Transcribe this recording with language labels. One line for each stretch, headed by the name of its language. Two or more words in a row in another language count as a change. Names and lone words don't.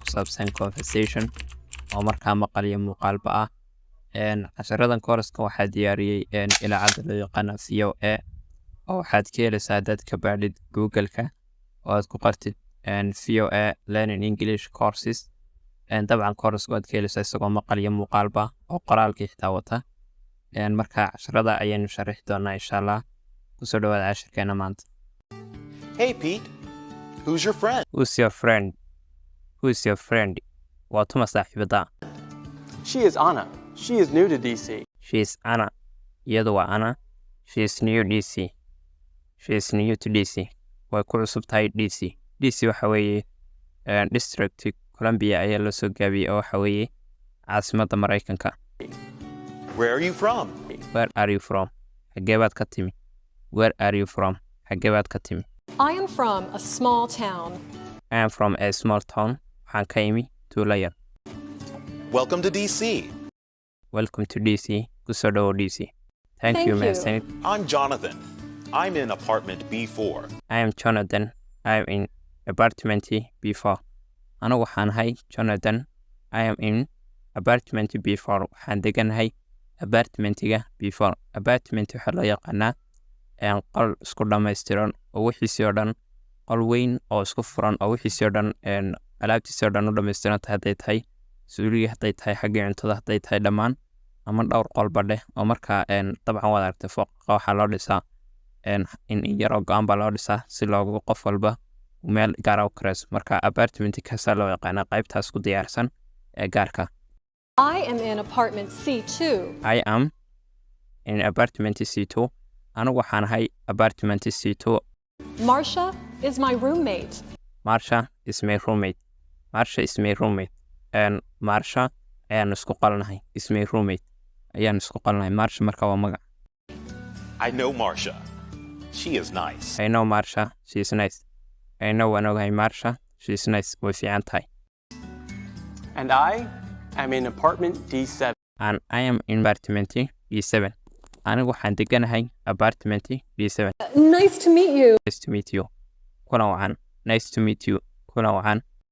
Somali: ku saabsan conversation oo markaa maqal iyo muuqaalba ah casharadan kooraska waxaa diyaariyey ilaacadda loo yaqaana VOA oo waxaad ka helaysaa haddaad ka baadhid Google-ka oo aad ku qortid VOA Learning English Courses dabcan kooraska waad ka helaysaa isagoo maqal iyo muuqaalba oo qoraalkii xitaa wata marka casharada ayaynu sharixi doonaa
Arabic: insha Allah
Somali: kusoo dhawaada casharkeena maanta.
English: Hey Pete, who's your friend? Who's your friend? Who's your friend?
Somali: Waa tuma saaxiibada.
English: She is Anna. She is new to DC. She is Anna.
Somali: Iyadu waa Anna.
English: She is new DC. She is new to DC.
Somali: Way ku cusub tahay DC. DC waxa weeye District Columbia ayaa loo soo gaabiyey oo waxa weeye caasimadda Mareykanka.
English: Where are you from? Where are you from?
Somali: Xagee baad ka timi?
English: Where are you from?
Somali: Xagee baad ka timi?
English: I am from a small town. I am from a small town.
Somali: Waxaan ka imi tuulo yar.
English: Welcome to DC. Welcome to DC.
Somali: Kusoo dhawow DC.
English: Thank you,
Somali: Mahadsanid.
English: I'm Jonathan. I'm in apartment B4. I am Jonathan. I am in apartment B4.
Somali: Anigu waxaan ahay Jonathan.
English: I am in apartment B4.
Somali: Waxaan deganahay apartmentiga B4. Apartment waxaa loo yaqaanaa qol isku dhammaystiran oo wixiisii oo dhan qol weyn oo isku furan oo wixiisii oo dhan alaabtiisii oo dhan u dhammaystiran tahay hadday tahay suuliga hadday tahay xaggii cuntada hadday tahay dhammaan ama dhowr qolba dheh oo markaa dabcan waad aragtay fooqa waxaa loo dhisaa in yaroo go-aan baa loo dhisaa si loogu qof walba meel gaara u karayso marka apartmentkaasaa loo yaqaanaa qaybtaas ku diyaarsan ee gaarka.
English: I am in apartment C2. I am in apartment C2.
Somali: Anigu waxaan ahay apartment C2.
English: Marcia is my roommate. Marcia is my roommate. Marcia is my roommate.
Somali: Marcia ayaan isku qalnahay.
English: Is my roommate.
Somali: Ayaan isku qalnahay. Marcia marka waa magac.
English: I know Marcia. She is nice. I know Marcia. She is nice. I know
Somali: waan ogahay
English: Marcia. She is nice.
Somali: Way fiican tahay.
English: And I am in apartment D7. And I am in apartment D7.
Somali: Anigu waxaan deganahay apartment D7.
English: Nice to meet you. Nice to meet you.
Somali: Kuna wacan.
English: Nice to meet you.
Somali: Kuna wacan.